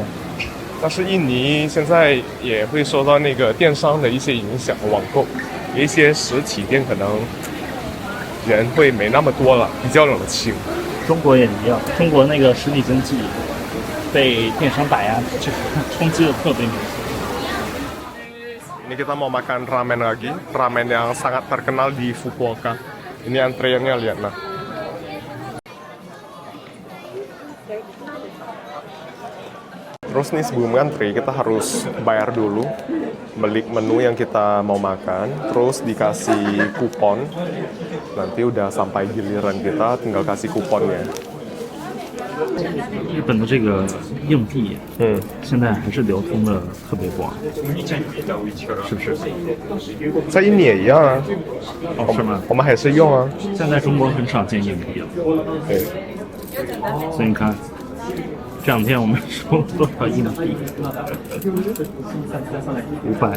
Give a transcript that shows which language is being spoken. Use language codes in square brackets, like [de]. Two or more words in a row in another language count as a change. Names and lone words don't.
[zh] 但是印尼现在也会受到那个电商的一些影响，网购有一些实体店可能人会没那么多了，比较冷清。中国也一样，中国那个实体经济被电商打压，这个冲击的特别明显。 [id] Ini kita mau makan ramen lagi, ramen yang sangat terkenal di Fukuoka. Ini antriannya lihat nah. Terus nih sebelum ngantri kita harus bayar dulu, beli menu yang kita mau makan, terus dikasih kupon. Nanti udah sampai giliran kita tinggal kasih kuponnya. [zh] 日本的这个硬币，现在还是流通的特别广，是不是？在印尼也一样啊。哦，是吗？我们还是用啊。现在中国很少见硬币了，对。所以你看，这两天我们收了多少硬币？500。